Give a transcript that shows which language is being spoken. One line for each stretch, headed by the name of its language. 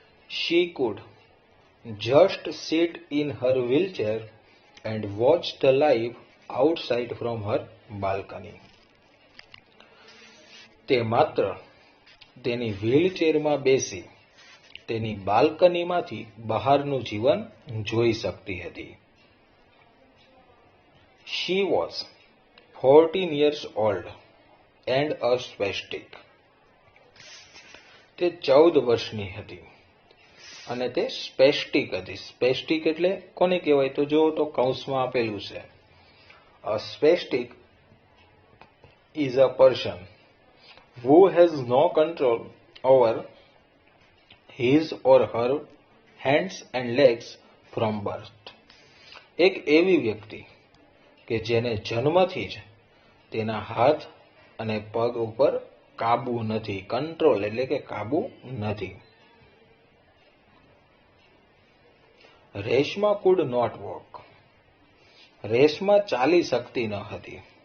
English: She could just sit in her wheelchair and watch the life outside from her balcony.
Gujarati: તે માત્ર તેની વ્હીલચેરમાં બેસી તેની બાલ્કનીમાંથી બહારનું જીવન જોઈ શકતી હતી.
English: She was 14 years old and a spastic.
Gujarati: તે 14 વર્ષની હતી અને તે સ્પેસ્ટિક હતી. સ્પેસ્ટિક એટલે કોને કહેવાય તો જો તો કૌંસમાં આપેલું છે.
English: A spastic is a person who has no control over his or her hands and legs from birth.
Gujarati: એક એવી વ્યક્તિ કે જેને જન્મથી જ તેના હાથ અને પગ ઉપર કાબુ નથી. કંટ્રોલ એટલે કે કાબુ નથી. Reshma
English: Could not walk.
Gujarati: Reshma ચાલી શકતી ન હતી.